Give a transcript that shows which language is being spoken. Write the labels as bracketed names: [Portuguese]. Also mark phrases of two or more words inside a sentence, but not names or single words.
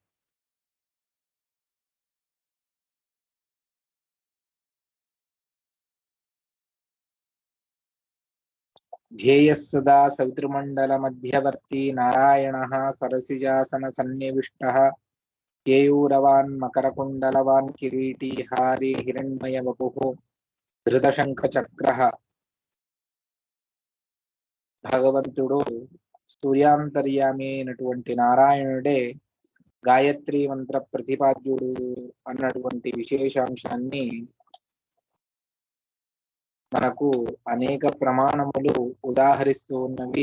[Sanskrit] ध्येयः सदा सवितृमण्डलमध्यवर्ती नारायणः सरसिजासनसन्निविष्टः केयूरवान् मकरकुण्डलवान् किरीटी हारी हिरण्मयवपुः धृतशङ्खचक्रः। [Telugu] భగవంతుడు సూర్యాంతర్యామి అయినటువంటి నారాయణుడే గాయత్రి మంత్ర ప్రతిపాద్యుడు అన్నటువంటి విశేషాంశాన్ని మనకు అనేక ప్రమాణములు ఉదాహరిస్తూ ఉన్నవి.